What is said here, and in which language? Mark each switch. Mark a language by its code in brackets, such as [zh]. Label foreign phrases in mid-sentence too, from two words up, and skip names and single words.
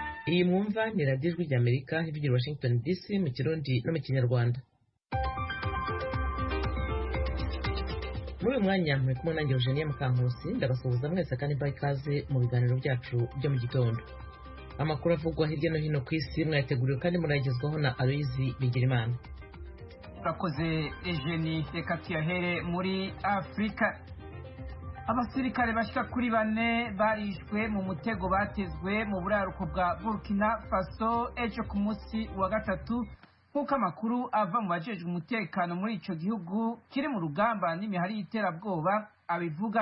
[rw] iyi mwumva ni radiyo ijwi ry'Amerika ivugira Washington DC mu Kirundi no mu Kinyarwanda. Muri uyu mwanya muri kumwe nanjye Eugenie Mukankusi, ndabasuhuza mwese kandi mbaha ikaze mu biganiro byacu byo mu gitondo. Amakuru avugwa hirya no hino ku isi mwayateguriwe kandi murayagezwaho na Aloyizi Bigirimana. Urakoze Eugenie, reka tuyahere muri Afurika. [rn] Abasirikare bashika kuri 4 barishwe mu mutego batezwe mu buraruko bwa Burkina Faso ejo ku munsi wa gatatu, nk'uko amakuru ava mu bajejwe umutekano muri ico gihugu kiri mu rugamba n'imihari y'iterabwoba abivuga.